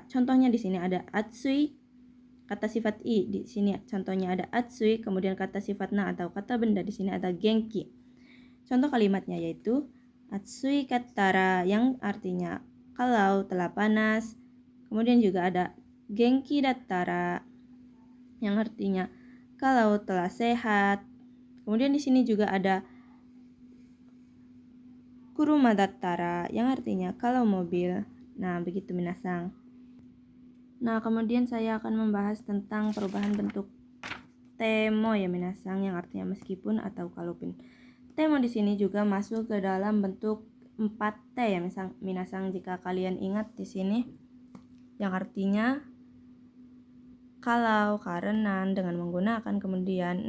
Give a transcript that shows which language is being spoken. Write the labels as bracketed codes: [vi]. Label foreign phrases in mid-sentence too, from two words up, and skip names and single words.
[id] Contohnya di sini ada atsui. Kata sifat i di sini contohnya ada atsui, kemudian kata sifat na atau kata benda di sini ada genki. Contoh kalimatnya yaitu [ja] 暑かったら [id] yang artinya kalau telah panas. Kemudian juga ada [ja] 元気だったら [id] yang artinya kalau telah sehat. Kemudian di sini juga ada [ja] 車だったら [id] yang artinya kalau mobil. Nah, begitu minasang. Nah, kemudian saya akan membahas tentang perubahan bentuk temo ya minasang, yang artinya meskipun atau kalaupun. Temo di sini juga masuk ke dalam bentuk 4T ya minasang, jika kalian ingat di sini yang artinya kalau, karena, dengan menggunakan, kemudian.